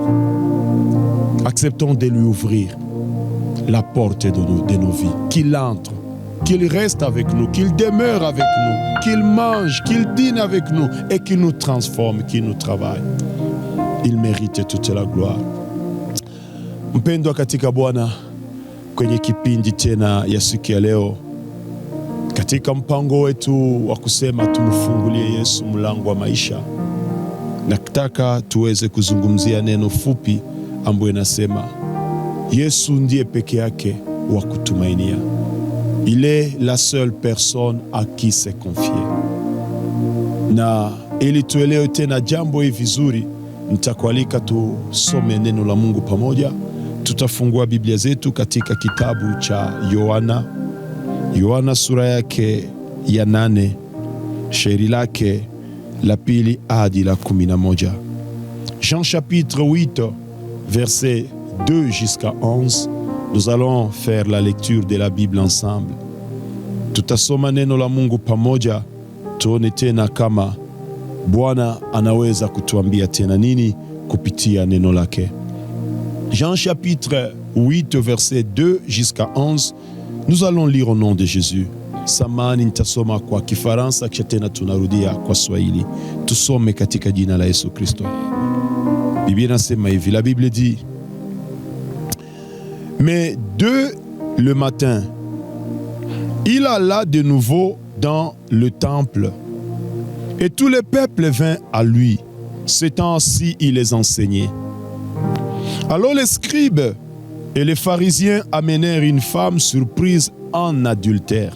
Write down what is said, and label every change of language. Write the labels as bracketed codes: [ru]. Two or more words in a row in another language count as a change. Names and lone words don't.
[fr] Acceptons de lui ouvrir la porte de nos vies, qu'il entre, qu'il reste avec nous, qu'il demeure avec nous, qu'il mange, qu'il dîne avec nous et qu'il nous transforme, qu'il nous travaille. Il mérite toute la gloire. [sw] Mpendwa katika Bwana, kwenye kipindi tena ya siku ya leo, katika mpango wetu wa kusema tumfungulie Yesu mlango wa maisha, nataka tuweze kuzungumzia neno fupi ambayo inasema Yesu ndiye peke yake wa kutumainia. [fr] Il est la seule personne à qui se confier. [sw] Na ili tuelewe tena jambo hili vizuri, nitakualika tusome neno la Mungu pamoja. Tutafungua Biblia zetu katika kitabu cha Yohana sura yake ya 8, shairi lake la pili hadi la 11. [fr] Jean chapitre 8, verset 2 jusqu'à 11. Nous allons faire la lecture de la Bible ensemble. [sw] Tutasoma neno la Mungu pamoja, tuone tena kama Bwana anaweza kutuambia tena nini kupitia neno lake. [fr] Jean chapitre 8 verset 2 jusqu'à 11. Nous allons lire au nom de Jésus. [sw] Samani nitasoma kwa Kifaransa kisha tena tunarudia kwa Swahili. Tusome katika jina la Yesu Kristo. Biblia inasema hivi, [fr] la Bible dit: Mais dès le matin, il alla de nouveau dans le temple, et tout le peuple vint à lui. Ce temps-ci, il les enseignait. Alors les scribes et les pharisiens amenèrent une femme surprise en adultère.